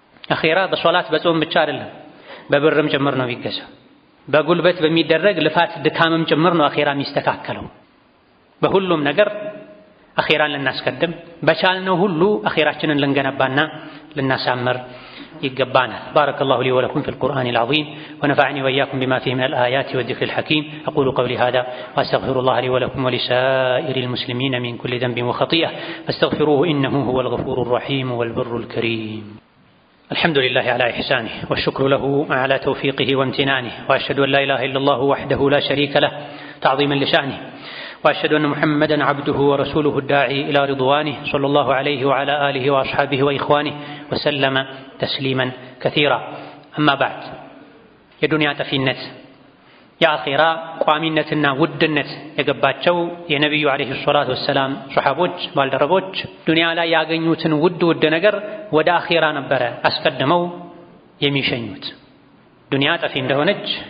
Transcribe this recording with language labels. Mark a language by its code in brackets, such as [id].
[am] አኺራ በሶላት በጾም ብቻ አይደለም በብርም ጭምር ነው የሚገዛው። በጉልበት በሚደረግ ልፋት ድካምም ጭምር ነው አኺራ የሚስተካከለው። በሁሉም ነገር አኺራን ልናስቀድም በቻልነው ሁሉ አኺራችንን ልንገነባና ልናሳምር يقبانا. [ar] بارك الله لي ولكم في القرآن العظيم ونفعني وإياكم بما فيه من الآيات والذكر الحكيم. أقول قولي هذا وأستغفر الله لي ولكم ولسائر المسلمين من كل ذنب وخطيئة فاستغفروه إنه هو الغفور الرحيم والبر الكريم. الحمد لله على إحسانه والشكر له على توفيقه وامتنانه وأشهد أن لا إله إلا الله وحده لا شريك له تعظيما لشأنه وأشهد أن محمدا عبده ورسوله الداعي إلى رضوانه صلى الله عليه وعلى آله وأصحابه وإخوانه وسلم تسليما كثيرا. أما بعد [am] የዱንያ ጠፊነት የአኺራ ቋሚነትና ውድነት የገባቸው የነቢዩ ዓለይሂ ሰላቱ ወሰላም ሱሐቦች ባልደረቦች ዱንያ ላይ ያገኙትን ውድ ነገር ወደ አኺራ ነበረ አስቀድመው የሚሸኙት። ዱንያ ጠፊ እንደሆነች